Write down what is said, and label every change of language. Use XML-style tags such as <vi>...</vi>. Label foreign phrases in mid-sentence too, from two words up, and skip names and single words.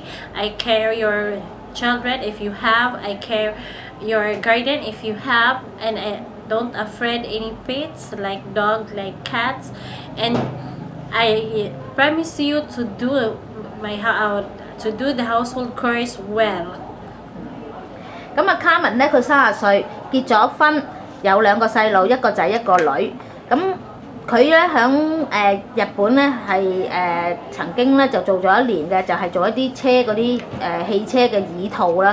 <en>I care your children if you have. I care your garden if you have, and I don't afraid any pets like dog, like cats, and I promise you to do to do the household chores well.</en> <yue>咁啊 Carmen 咧，佢30歲，結咗婚，有2個細路，一個仔一個女。咁佢咧響日本咧係曾經咧就做咗1年嘅，就係做一啲車嗰啲汽車嘅椅套啦。</yue>